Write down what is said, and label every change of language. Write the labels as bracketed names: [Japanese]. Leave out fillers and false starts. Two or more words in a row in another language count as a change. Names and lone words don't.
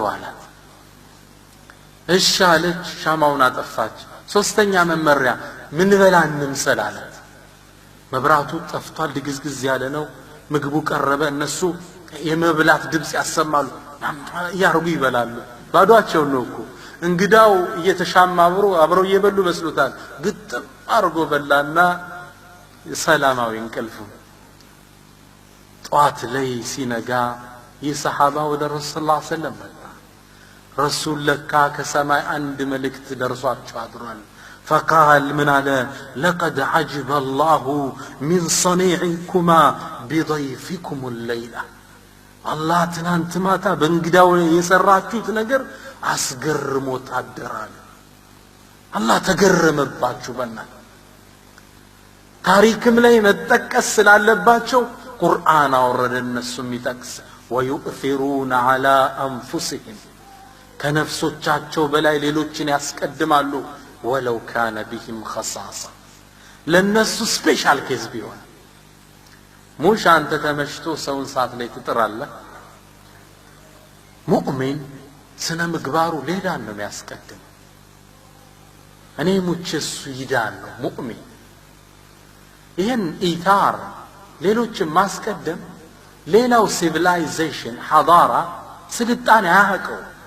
[Amharic] አላት። እሺ አለች። ሻማውን አጠፋች። ሶስተኛ መመሪያ ምን በላ እንምሰል አላት። መብራቱ ጠፍቷል፣ ድግዝግዝ ያለ ነው። ምግቡ ቀረበ። እነሱ የመብላት ድምጽ ያሰማሉ፣ ያርጉ ይበላሉ። ባዷቸው ነው እኮ እንግዳው እየተሻማ አብረው እየበሉ መስሎታል። ግጥም አርጎ በላና ሰላማዊ እንቅልፍ። ጧት ላይ ሲነጋ ይህ ሰሃባ ወደ ረሱል [Arabic] صلى الله عليه وسلم [Amharic] መጣ። ረሱል ለካ ከሰማይ አንድ መልእክት ደርሷቸው አድሯል። [Arabic] فقال من على لقد عجب الله من صنيعكما بضيفكم الليلة الله [Amharic] ትናንት ማታ በእንግዳው የሰራችሁት ነገር አስገርሞት አደራል። አላህ ተገረመባችሁ። በእናንተ ታሪክም ላይ መጠቀስ ስላለባቸው ቁርአን አወረደ እነሱም ይጠቅስ [Arabic] ويؤثرون على أنفسهم [Amharic] ከነፍሶቻቸው በላይ ሌሎችን ያስቀድማሉ [Arabic] ولو كان بهم خصاصة [Amharic] ለነሱ [English] special case [Amharic] ቢሆን ሙሽ አንተ ተመሽቶ ሰውን ሰዓት ላይ ትጥራለህ። ሙእሚን ስነ ምግባሩ ሌላ ነው የሚያስቀድም። እኔ ሙቼ እሱ ይዳን ነው ሙእሚን። ይህን ኢታር ሌሎችን ማስቀደም ሌላው ሲቪላይዜሽን ሐዳራ ስልጣኔ አያውቀው።